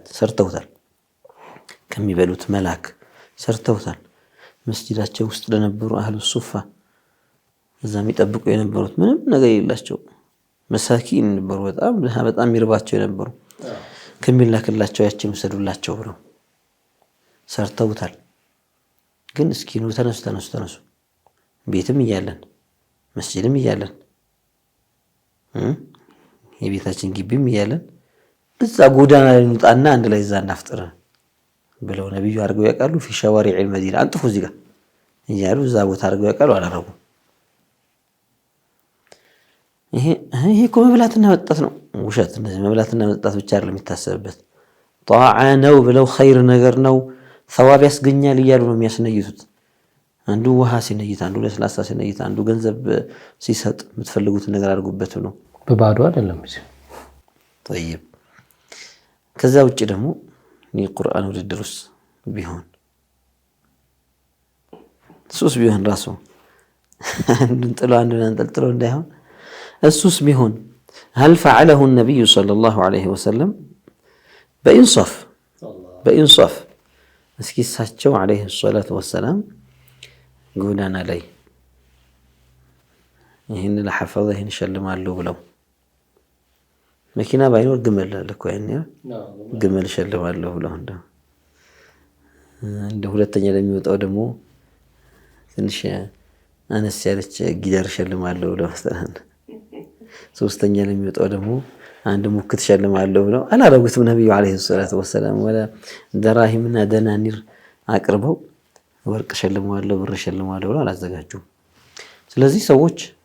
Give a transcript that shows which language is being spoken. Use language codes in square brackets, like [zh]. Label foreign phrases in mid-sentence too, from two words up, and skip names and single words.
[am] ሰርተውታል። ከሚበሉት መላክ ሰርተውታል። መስጂዳቸው ውስጥ ለነበሩ [ar] أهل الصفة [am] እዛ የሚጠብቁ የነበሩት ምንም ነገር የሌላቸው መሳኪን ነበሩ። በጣም ይርባቸው የነበሩ ከሚላክላቸው ያችን ወሰዱላቸው ብለው ሰርተውታል። ግን እስኪ ነው ተነሱ ቤትም እያለን መስጂድም እያለን የቤታችን ግቢም እያለን እዛ ጎዳና ላይ እንውጣና አንድ ላይ እዛ እናፍጥር ብለው ነብዩ አድርገው ያውቃሉ? [ar] في شوارع المدينة [am] አንጥፉ እዚህ ጋር እያሉ እዛ ቦታ አድርገው ያውቃሉ? አላረጉም። ይሄ እኮ መብላትና መጠጣት ነው። ውሸት። እንደዚህ መብላትና መጠጣት ብቻ አይደለም የሚታሰብበት። ጧዓ ነው ብለው ኸይር ነገር ነው ሰዋብ ያስገኛል እያሉ ነው የሚያስነይቱት። አንዱ ውሃ ሲነይት፣ አንዱ ለስላሳ ሲነይት፣ አንዱ ገንዘብ ሲሰጥ የምትፈልጉትን ነገር አድርጉበት ነው። በባዶ አይደለም እዚህ طيب ከዛ ውጪ ደግሞ የቁርአን ውድድርስ ቢሆን ሱስ ቢሆን ራሱ አንዱን ጥሎ አንዱን አንጠልጥሎ እንዳይሆን እሱስ ቢሆን [ar] هل فعله النبي صلى الله عليه وسلم [am] በኢንሳፍ እስኪ እሳቸው [ar] عليه الصلاة والسلام [am] ጎዳና ላይ ይህን ለሐፈظ ይህን ሸልማለሁ ብለው መኪና ባይኖር ግመል አለ እኮ ያኔ ግመል ሸልማለሁ ብለው እንደ ሁለተኛ ለሚወጣው ደግሞ ትንሽ አነስ ያለች ጊደር ሸልማለሁ ብለው ሶስተኛ ለሚወጣው ደግሞ አንድ ሙክት ሸልማለሁ ብለው አላረጉትም ነብዩ [ar] عليه الصلاة والسلام [am] ወላ ደራሂምና ደናኒር አቅርበው ወርቅ ሸልማለሁ ብር ሸልማለሁ ብለው አላዘጋጁም። ስለዚህ ሰዎች